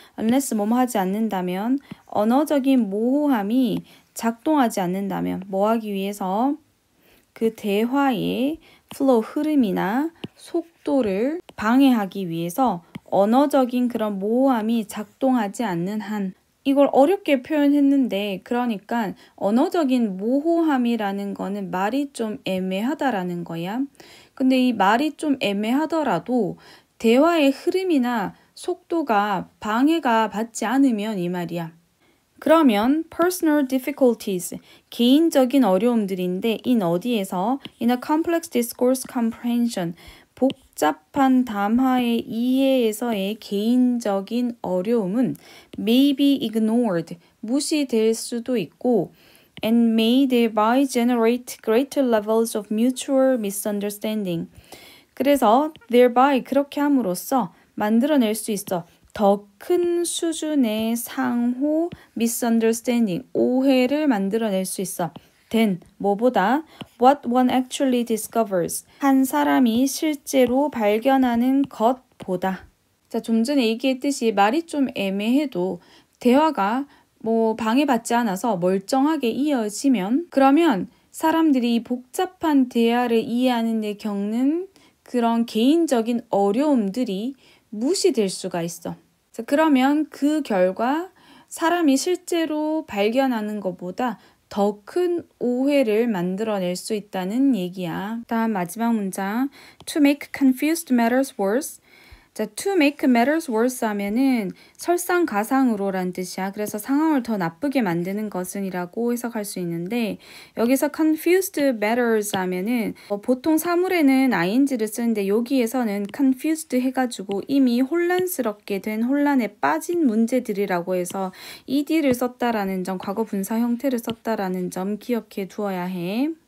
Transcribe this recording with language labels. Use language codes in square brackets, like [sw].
[ko] unless 뭐뭐 하지 않는다면 언어적인 모호함이 작동하지 않는다면 뭐 하기 위해서 그 대화의 flow 흐름이나 속도를 방해하기 위해서 언어적인 그런 모호함이 작동하지 않는 한 이걸 어렵게 표현했는데 그러니까 언어적인 모호함이라는 거는 말이 좀 애매하다라는 거야. 근데 이 말이 좀 애매하더라도 대화의 흐름이나 속도가 방해가 받지 않으면 이 말이야. 그러면 [en] personal difficulties, [ko] 개인적인 어려움들인데 in 어디에서? [en] in a complex discourse comprehension, [ko] 복잡한 담화의 이해에서의 개인적인 어려움은 [en] may be ignored, [ko] 무시될 수도 있고 [en] and may thereby generate greater levels of mutual misunderstanding. [ko] 그래서 thereby 그렇게 함으로써 만들어낼 수 있어. 더 큰 수준의 상호 misunderstanding, 오해를 만들어낼 수 있어. than, 뭐보다 [en] what one actually discovers, [ko] 한 사람이 실제로 발견하는 것보다. 자, 좀 전에 얘기했듯이 말이 좀 애매해도 대화가 뭐 방해받지 않아서 멀쩡하게 이어지면 그러면 사람들이 복잡한 대화를 이해하는 데 겪는 그런 개인적인 어려움들이 무시될 수가 있어. 자, 그러면 그 결과 사람이 실제로 발견하는 것보다 더 큰 오해를 만들어낼 수 있다는 얘기야. 다음 마지막 문장. [en] To make confused matters worse. [ko] 자, [en] to make matters worse [ko] 하면은 설상가상으로란 뜻이야. 그래서 상황을 더 나쁘게 만드는 것은 이라고 해석할 수 있는데 여기서 confused matters 하면은 보통 사물에는 ing를 쓰는데 여기에서는 confused 해가지고 이미 혼란스럽게 된 혼란에 빠진 문제들이라고 해서 ed를 썼다라는 점, 과거 분사 형태를 썼다라는 점 기억해 두어야 해.